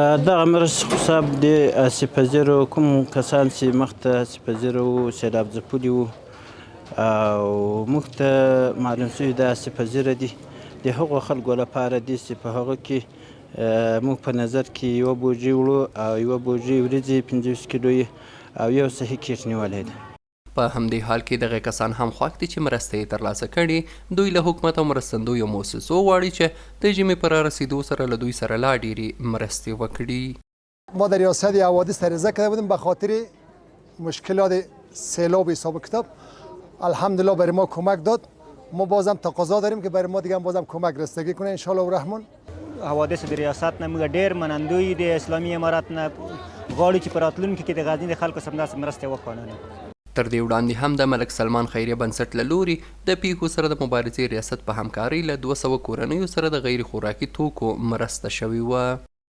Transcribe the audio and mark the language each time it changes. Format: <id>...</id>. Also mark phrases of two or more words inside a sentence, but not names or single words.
<ps>دغه مرستې خو صاحب د آسیب‌پذیرو کوم کسان چې مخته آسیب‌پذیره وو سیلاب ځپلي وو او موږ ته معلوم شوي د آسیب‌پذیره دي د هغو خلکو لپاره دي چې په هغه کې موږ په نظر کې یوه بوجۍ وړو او یوه بوجۍ وریجي 25 کیلو او یو صیحی کیټ نیولی دی. په همدې حال کې دغه کسان هم خوښ دي چې مرسته یې ترلاسه کړي. دوی له حکومت او مرستندویو مؤسسو غواړي چې د ژمي په رارسېدو سره له دوی سره لا ډېرې مرستې وکړي.</ps> <fa>ما در ریاست حوادث عریضه کرده بودیم به خاطر مشکلات سیلاب حساب کتاب. الحمدلله برای ما کمک داد. ما بازم تقاضا داریم که برای ما دیگه بازم کمک رسیدگی کنه</fa> <ar>ان شاء الله الرحمن.</ar> <ps>حوادث د ریاست نه موږ ډېر منندوی د اسلامي امارات نه غواړو چې په راتلونکي کې د غزني د خلکو سره همداسې مرستې وکړو. تر دې وړاندې هم د ملک سلمان خیریه بنسټ له لوري د پیښو سره د مبارزې ریاست په همکارۍ له 200 کورنیو سره د غیر خوراکي توکو مرسته شوې وه.</ps>